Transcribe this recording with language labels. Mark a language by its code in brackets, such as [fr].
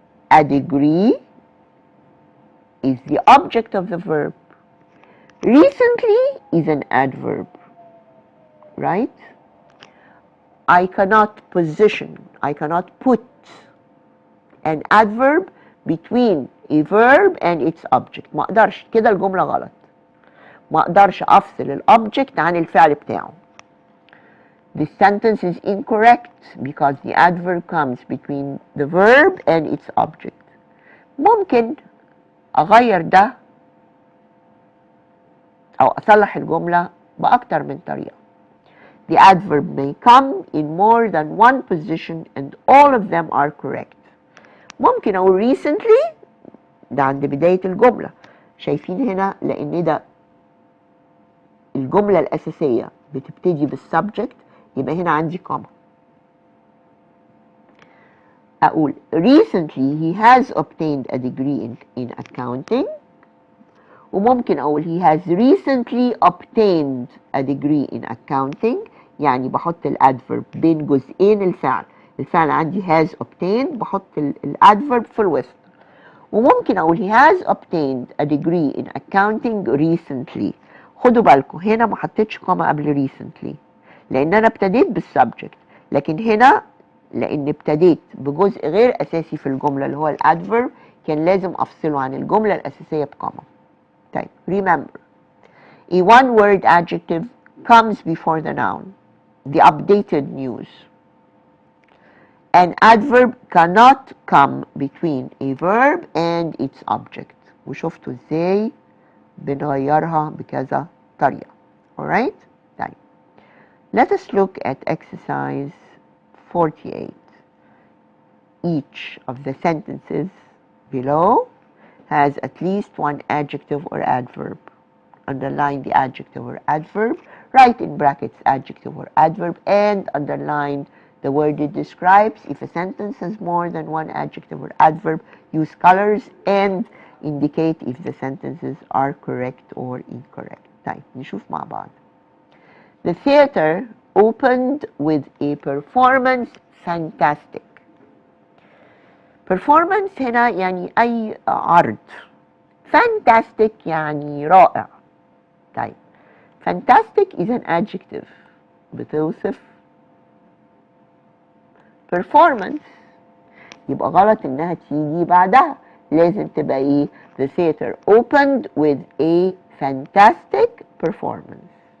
[en] A degree is the object of the verb. Recently is an adverb, right? I cannot put an adverb between a verb and its object. [ar] ما اقدرش كده، الجملة غلط. ما اقدرش افصل الobject عن الفعل بتاعه. [en] This sentence is incorrect because the adverb comes between the verb and its object. [ar] ممكن أغير ده أو أصلح الجملة بأكتر من طريقة. [en] The adverb may come in more than one position and all of them are correct. [ar] ممكن أقول recently ده عند بداية الجملة. شايفين هنا لأن ده الجملة الأساسية بتبتدي بالسبجكت يبقى هنا عندي كوما. أقول [en] recently he has obtained a degree in accounting، [ar] وممكن أقول [en] he has recently obtained a degree in accounting، [ar] يعني بحط الادفرب بين جزئين الفعل. الفعل عندي [en] has obtained [ar] بحط الادفرب في الوسط. وممكن أقول [en] he has obtained a degree in accounting recently. [ar] خدوا بالكم هنا ما حطيتش كوما قبل recently لأن أنا ابتديت بالسبجكت، لكن هنا لأن ابتديت بجزء غير أساسي في الجملة اللي هو الادفرب كان لازم أفصله عن الجملة الأساسية بكوما. طيب [en] remember a one word adjective comes before the noun. The updated news. An adverb cannot come between a verb and its object. [ar] وشفتوا ازاي بنغيرها بكذا طريقة. [en] Alright? [ar] طيب. [en] Let us look at exercise 48. Each of the sentences below has at least one adjective or adverb. Underline the adjective or adverb, write in brackets adjective or adverb, and underline the word it describes. If a sentence has more than one adjective or adverb, use colors and indicate if the sentences are correct or incorrect. [ar] طيب نشوف مع بعض. [en] The theater opened with a performance fantastic. [ar] performance هنا يعني أي عرض. fantastic يعني رائع. طيب [en] fantastic is an adjective [ar] بتوصف performance، يبقى غلط إنها تيجي بعدها، لازم تبقى إيه؟ [en] The theater opened with a fantastic performance.